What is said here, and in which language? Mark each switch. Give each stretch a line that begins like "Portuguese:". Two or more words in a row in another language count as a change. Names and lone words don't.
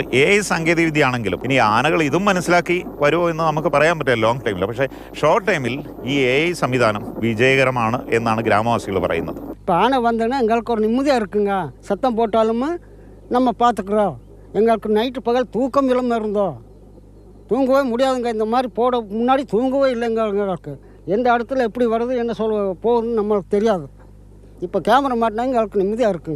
Malayalam: സാങ്കേതിക വിദ്യ ആണെങ്കിലും ഇനി ആനകൾ ഇതും മനസ്സിലാക്കി വരുമോ എന്ന് നമുക്ക് പറയാൻ പറ്റില്ല
English: long timeil.
Malayalam: പക്ഷേ
English: short timeil
Malayalam: ഈ സംവിധാനം വിജയകരമാണ് എന്നാണ് ഗ്രാമവാസികൾ പറയുന്നത്.
Tamil: இப்போ ஆனை வந்தோன்னா எங்களுக்கு ஒரு நிம்மதியாக இருக்குங்க. சத்தம் போட்டாலும் நம்ம பார்த்துக்குறோம். எங்களுக்கு நைட்டு பகல் தூக்கம் இல்லாமல் இருந்தோம். தூங்கவே முடியாதுங்க. இந்த மாதிரி போட முன்னாடி தூங்கவே இல்லைங்க. எங்களுக்கு எந்த இடத்துல எப்படி வருது என்ன போகுதுன்னு நம்மளுக்கு தெரியாது. இப்போ கேமரா மாட்டினா எங்களுக்கு நிம்மதியாக இருக்குங்க.